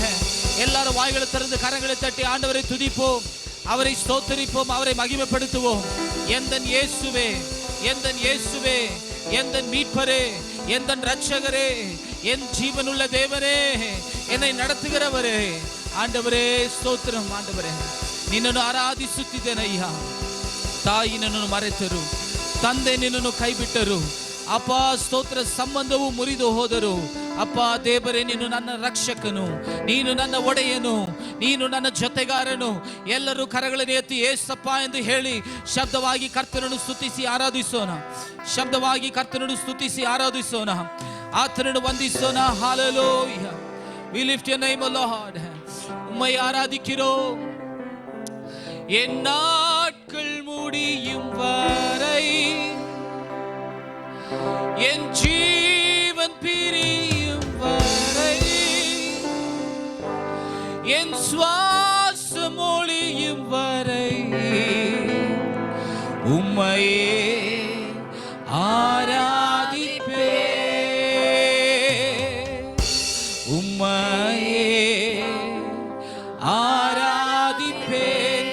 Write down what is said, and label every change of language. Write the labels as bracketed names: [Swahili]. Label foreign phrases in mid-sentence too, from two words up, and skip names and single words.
[Tamil] எல்லாரும் வாய்களை திறந்து கரங்களை தட்டி ஆண்டவரை துதிப்போம், அவரை ஸ்தோத்தரிப்போம், அவரை மகிமைப்படுத்துவோம். எந்தன் இயேசுவே, எந்தன் இயேசுவே, எந்தன் மீட்பரே, எந்தன் ரட்சகரே, என் ஜீவனுள்ள தேவனே, என்னை நடத்துகிறவரே, ஆண்டவரே ஸ்தோத்திரம். [Kannada] ಆಂಡವರೇ ನಿನ್ನನ್ನು ಆರಾಧಿಸುತ್ತಿದ್ದೇನೆ ಅಯ್ಯ. ತಾಯಿ ನನ್ನನ್ನು ಮರೆತರು, ತಂದೆ ನಿನ್ನನ್ನು ಕೈ ಬಿಟ್ಟರು ಅಪ್ಪ. ಸ್ತೋತ್ರ ಸಂಬಂಧವು ಮುರಿದು ಹೋದರು ಅಪ್ಪ. ದೇವರೇ ನೀನು ನನ್ನ ರಕ್ಷಕನು, ನೀನು ನನ್ನ ಒಡೆಯನು, ನೀನು ನನ್ನ ಜೊತೆಗಾರನು. ಎಲ್ಲರೂ ಕರಗಳನ್ನು ಎತ್ತಿ ಏಸಪ್ಪ ಎಂದು ಹೇಳಿ ಶಬ್ದವಾಗಿ ಕರ್ತನನ್ನು ಸ್ತುತಿಸಿ ಆರಾಧಿಸೋಣ. ಶಬ್ದವಾಗಿ ಕರ್ತನನ್ನು ಸ್ತುತಿಸಿ ಆರಾಧಿಸೋಣ, ಆತನನ್ನು ವಂದಿಸೋಣ. [English] Hallelujah. We lift your name, O Lord. [Tamil] உம்மை ஆராதிக்கிறோம். என் நாட்கள் முடியும் வரை, என் ஜீவன் பிரியும் வரை, என் சுவாசம் ஒழியும் வரை உம்மையே ஆராதிப்பே, உம்மையே ஆராதிப்பேன்.